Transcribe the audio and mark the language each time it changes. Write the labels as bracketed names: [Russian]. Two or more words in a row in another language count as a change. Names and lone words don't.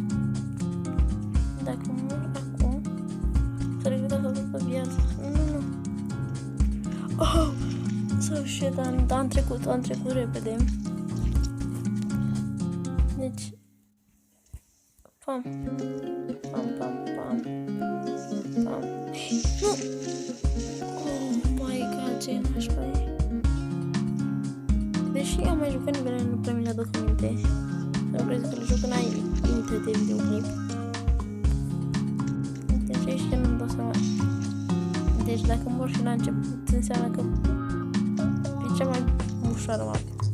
[Romanian] Dacă mor acum, să regret să duc pe viață. Nu. Oh! [English] So shit, [Romanian] am trecut repede. Deci... Pam. Nu! [English] Oh my god, [Romanian] ce nașpa e. Deși am mai jucat nivelele, nu prea mi le aduc aminte. Nu crezi că le joc înainte de videoclip. Deci aici nu-mi dau seama. Deci dacă mor și la început, înseamnă că e cea mai ușoară mapă.